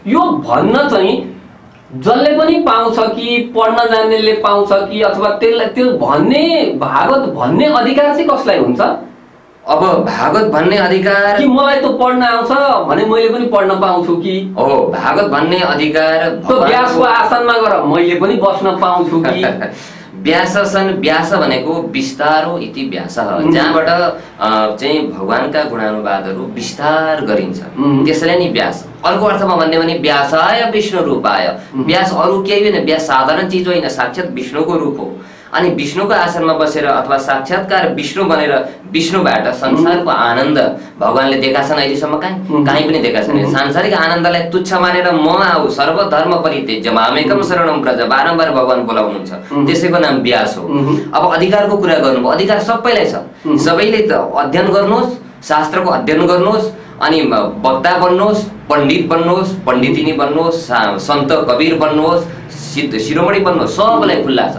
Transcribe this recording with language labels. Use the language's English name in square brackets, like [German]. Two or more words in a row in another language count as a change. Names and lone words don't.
[Nepali] यो भन्न चाहिँ जसले पनि पाउँछ कि पढ्न जान्नेले पाउँछ कि अथवा त्यसलाई त्यो भन्ने भागवत भन्ने अधिकार चाहिँ कसलाई हुन्छ? अब भागवत भन्ने अधिकार कि मलाई त पढ्न आउँछ भने मैले पनि पढ्न पाउँछु कि हो, भागवत भन्ने अधिकार त्यो व्यासको आसनमा गएर मैले पनि बस्न पाउँछु कि व्यासन, व्यास भनेको [Sanskrit] विस्तारो इति व्यास, [Nepali] जहाँबाट चाहिँ भगवानका गुणानुवादहरू विस्तार गरिन्छ, त्यसैले नि व्यास। अर्को अर्थमा भन्ने भने [Sanskrit] व्यासाय विष्णु रूपाय, [Nepali] व्यास अरू केही होइन, व्यास साधारण चिज होइन, साक्षात् विष्णुको रूप हो। अनि विष्णुको आसनमा बसेर अथवा साक्षात्कार विष्णु बनेर विष्णुबाट संसारको आनन्द भगवानले देखा छन् अहिलेसम्म कहीँ पनि देखा छैन। सांसारिक आनन्दलाई तुच्छ मानेर म आऊ [Sanskrit] सर्वधर्म परित्यज्य मामेकम शरणं व्रज, [Nepali] बारम्बार भगवान बोलाउनुहुन्छ, त्यसैको नाम व्यास हो। अब अधिकारको कुरा गर्नुभयो, अधिकार सबैलाई छ, सबैले त अध्ययन गर्नुहोस्, शास्त्रको अध्ययन गर्नुहोस्, अनि वक्ता बन्नुहोस्, पण्डित बन्नुहोस्, पण्डितिनी बन्नुहोस्, सन्त कबीर बन्नुहोस्, शिरोमणि बन्नुहोस्, सबैलाई खुल्ला छ।